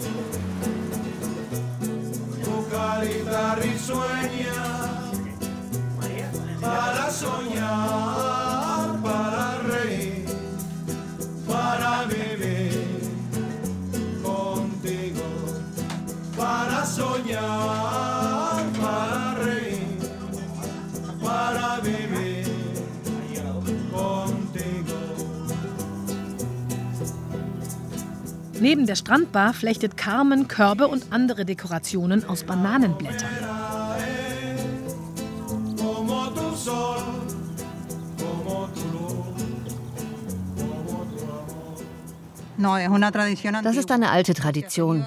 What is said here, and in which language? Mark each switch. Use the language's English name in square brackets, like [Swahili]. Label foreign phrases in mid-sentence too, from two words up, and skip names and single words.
[Spanish] Carita risueña, para soñar, para reír, para vivir contigo, para soñar, para reír, para vivir contigo. [German] Neben der Strandbar flechtet Carmen Körbe und andere Dekorationen aus Bananenblättern. Das ist eine alte Tradition.